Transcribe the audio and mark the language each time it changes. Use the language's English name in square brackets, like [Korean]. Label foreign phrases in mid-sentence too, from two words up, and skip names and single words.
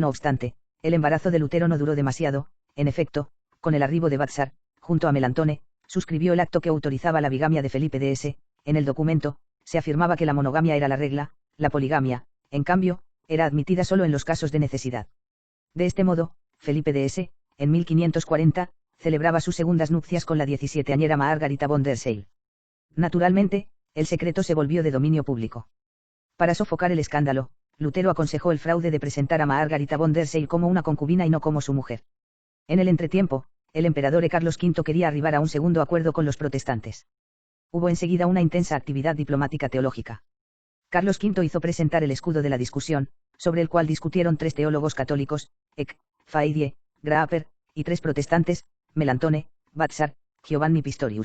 [Spanish] No obstante, el embarazo de Lutero no duró demasiado, en efecto, con el arribo de Batzar, junto a Melantone, suscribió el acto que autorizaba la bigamia de Felipe DS. En el documento, se afirmaba que la monogamia era la regla, la poligamia, en cambio, era admitida solo en los casos de necesidad. De este modo, Felipe DS, en 1540, celebraba sus segundas nupcias con la 17añera Margarita von der Seil. Naturalmente, el secreto se volvió de dominio público. Para sofocar el escándalo, Lutero aconsejó el fraude de presentar a Margarita von der Seil como una concubina y no como su mujer. En el entretiempo, el emperador Carlos V quería arribar a un segundo acuerdo con los protestantes. Hubo enseguida una intensa actividad diplomática teológica. Carlos V hizo presentar el escudo de la discusión, sobre el cual discutieron 3 teólogos católicos, Eck, Faidie, Graaper, y 3 protestantes, Melantone, Batzar, Giovanni Pistorius.